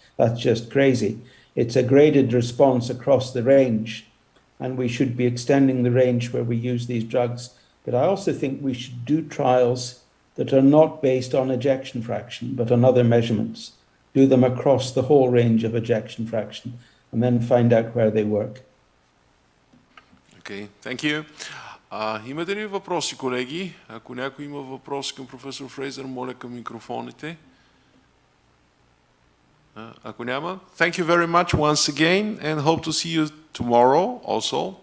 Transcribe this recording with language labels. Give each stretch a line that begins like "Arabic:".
English: That's just crazy. It's a graded response across the range, and we should be extending the range where we use these drugs. But I also think we should do trials that are not based on ejection fraction, but on other measurements. Do them across the whole range of ejection fraction, and then find out where they work. Okay, thank you.
Bulgarian: Имате ли въпроси, колеги? Ако някой има въпрос към професор Фрейзър, моля към микрофоните. Ако няма,
English: thank you very much once again and hope to see you tomorrow also.